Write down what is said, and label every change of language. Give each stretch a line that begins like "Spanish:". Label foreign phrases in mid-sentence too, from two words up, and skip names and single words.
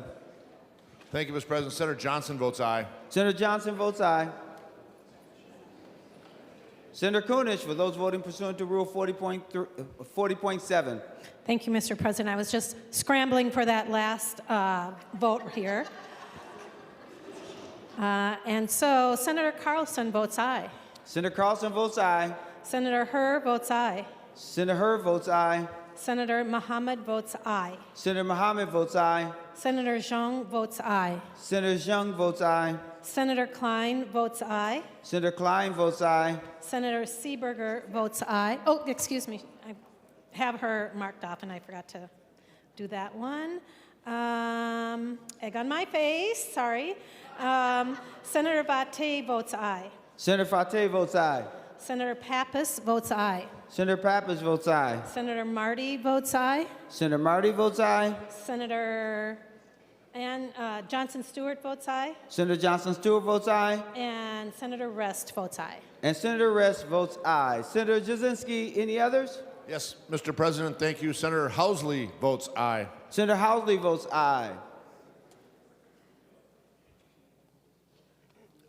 English: Thank you, Mr. President. Senator Johnson votes aye. Senator Johnson votes aye. Senator Kunesh, for those voting pursuant to Rule 40.7. Thank you, Mr. President. I was just scrambling for that last vote here. And so Senator Carlson votes aye. Senator Carlson votes aye. Senator Herr votes aye. Senator Herr votes aye. Senator Mohammed votes aye. Senator Mohammed votes aye. Senator Zhang votes aye. Senator Zhang votes aye. Senator Klein votes aye. Senator Klein votes aye. Senator Seeberger votes aye. Oh, excuse me. I have her marked off, and I forgot to do that one. Egg on my face, sorry. Senator Vate votes aye. Senator Vate votes aye. Senator Pappas votes aye. Senator Pappas votes aye. Senator Marty votes aye. Senator Marty votes aye. Senator Johnson Stewart votes aye. Senator Johnson Stewart votes aye. And Senator Rest votes aye. And Senator Rest votes aye. Senator Jasinski, any others? Yes, Mr. President, thank you. Senator Housley votes aye. Senator Housley votes aye.